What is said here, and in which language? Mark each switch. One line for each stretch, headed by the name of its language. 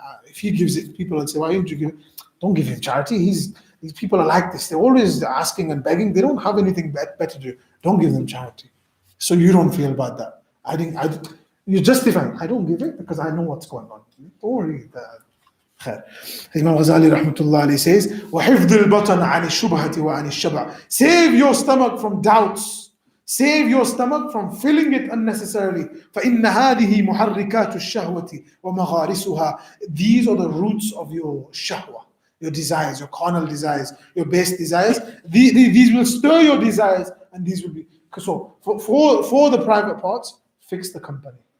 English: If he gives it, people will say, why didn't you give it? Don't give him charity. These people are like this. They're always asking and begging. They don't have anything better to do. Don't give them charity. So you don't feel about that. You're justifying. I don't give it because I know what's going on. Don't worry.
Arabic: خير. Imam Ghazali rahmatullah alayhi
English: says,
Arabic: وَحِفْظِ الْبَطَنَ عَنِ الشُّبْهَةِ وَعَنِ الشَّبْعِ.
English: Save your stomach from doubts. Save your stomach from filling it unnecessarily.
Arabic: فَإِنَّ هَذِهِ مُحَرِّكَاتُ الشَّهْوَةِ وَمَغَارِسُهَا.
English: These are the roots of your shahwa, your desires, your carnal desires, your base desires. These will stir your desires, and these will be. So for the private parts, fix the company.